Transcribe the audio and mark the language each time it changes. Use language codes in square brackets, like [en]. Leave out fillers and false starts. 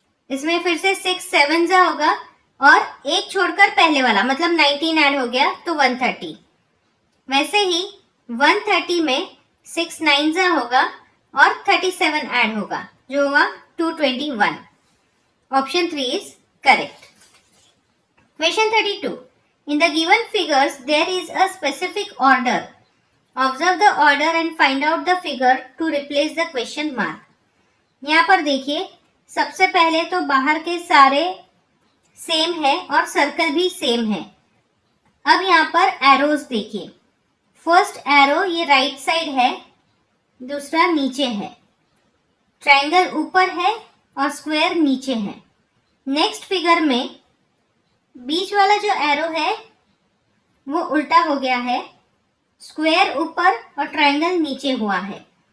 [hi] इसमें फिर से 6 7 होगा और एक छोड़कर पहले वाला मतलब 19 ऐड हो गया तो 130. वैसे ही 130 में 6 9 होगा और 37 ऐड होगा जो हुआ 221. [en] Option 3 is correct. [hi] Question 32. [en] In the given figures, there is a specific order. Observe the order and find out the figure to replace the question mark. [hi] यहाँ पर देखिए, सबसे पहले तो बाहर के सारे सेम है और सर्कल भी सेम है. अब यहाँ पर एरोज देखिए. फर्स्ट एरो ये राइट साइड है, दूसरा नीचे है. ट्रायंगल ऊपर है और स्क्वायर नीचे है. नेक्स्ट फिगर में बीच वाला जो एरो है वो उल्टा हो गया है, स्क्वायर ऊपर और ट्रायंगल नीचे हुआ है.